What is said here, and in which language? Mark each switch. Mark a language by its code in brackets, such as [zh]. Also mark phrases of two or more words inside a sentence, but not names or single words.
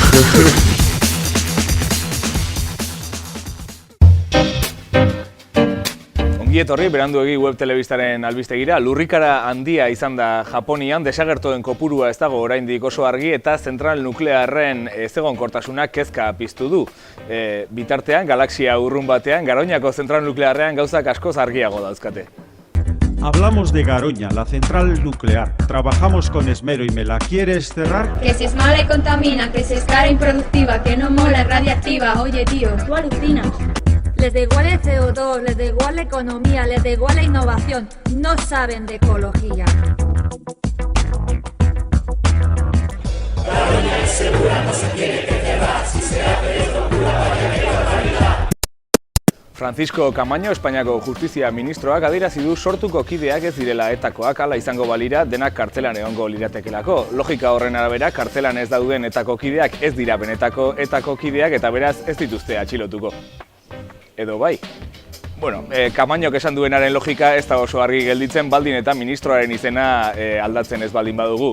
[eu] Ongietorri, beranduegi web telebistaren albistegira. Lurrikara handia izan da Japonian, desagertoen kopurua ez dago oraindik oso argi eta zentral nuklearren ezegonkortasunak kezka piztu du. Bitartean, galaxia urrun batean, Garoñako zentral nuklearrean gauzak askoz argiago dauzkate. [es] Hablamos de Garoña, la central nuclear. Trabajamos con esmero y me la quieres cerrar. Que si es mala y contamina, que si es cara e improductiva, que no mola, es radiactiva. Oye, tío, tú alucinas. Les da igual el CO2, les da igual la economía, les da igual la innovación. No saben de ecología. Garoña es segura, no se tiene que cerrar. Si se hace esto, pura vaya que barbaridad. Francisco Camaño, [eu] Espainiako Justizia Ministroak adierazi du sortuko kideak ez direla etakoak, hala izango balira denak kartzelan egongo liratekelako. Logika horren arabera, kartzelan ez dauden etako kideak ez dira benetako etako kideak eta beraz ez dituzte atxilotuko. Edo bai. Bueno, Camañok esan duenaren logika ez da oso argi gelditzen baldin eta ministroaren izena aldatzen ez baldin badugu.